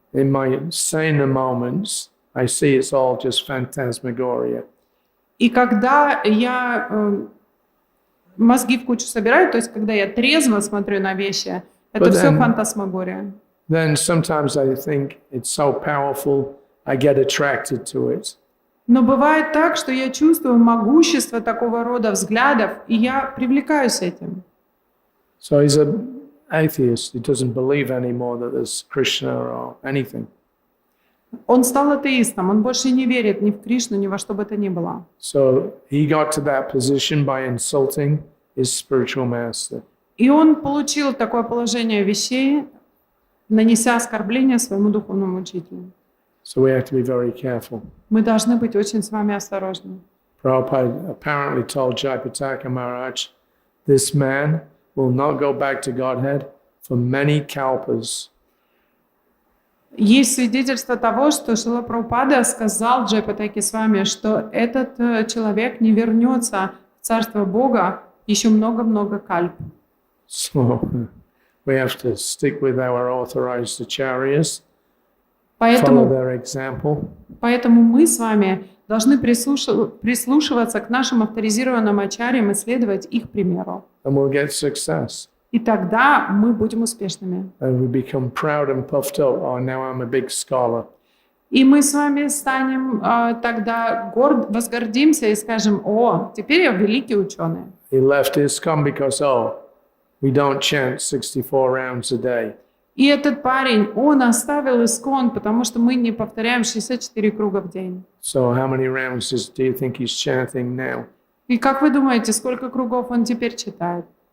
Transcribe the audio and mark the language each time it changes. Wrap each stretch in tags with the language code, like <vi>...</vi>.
<en>In my saner moments, I see it's all just phantasmagoria.</en> <ru>И когда я мозги в кучу собираю, то есть когда я трезво смотрю на вещи, это</ru> <en>But</en> <ru>все</ru> <en>then-</en> <ru>фантасмагория.</ru> <en>then sometimes I think it's so powerful, I get attracted to it.</en> <ru>Но бывает так, что я чувствую могущество такого рода взглядов, и я привлекаюсь этим.</ru> <en>So he's an atheist. He doesn't believe anymore that there's Krishna or anything.</en> <ru>Он стал атеистом, он больше не верит ни в Кришну, ни во что бы то ни было.</ru> <en>So he got to that position by insulting his spiritual master.</en> <ru>И он получил такое положение вещей, нанеся оскорбление своему духовному учителю.</ru> <en>So we have to be very careful.</en> <ru>Мы должны быть очень с вами осторожны.</ru> <en>Prabhupada apparently told Jayapataka Maharaj, this man will not go back to Godhead for many kalpas.</en> <ru>Есть свидетельство того, что Шрила Прабхупада сказал Джайапатаке с вами, что этот человек не вернется в Царство Бога еще много-много кальп.</ru> <en>So we have to stick with our authorized acharyas, follow</en> <ru>Поэтому</ru> <en>their example.</en> <ru>мы с вами должны прислушиваться к нашим авторизированным ачарьям и следовать их примеру.</ru> <en>And we'll get success.</en> <ru>И тогда мы будем успешными.</ru> <en>And we become proud and puffed up. Oh, now I'm a big scholar.</en> <ru>И мы с вами станем тогда возгордимся и скажем: о, теперь я великий ученый.</ru> <en>He left ISKCON because, oh, we don't chant 64 rounds a day.</en> <ru>И этот парень, он оставил ИСККОН, потому что мы не повторяем 64 круга в день.</ru> <en>So how many rounds do you think he's chanting now?</en> <ru>И как вы думаете, сколько кругов он теперь читает?</ru>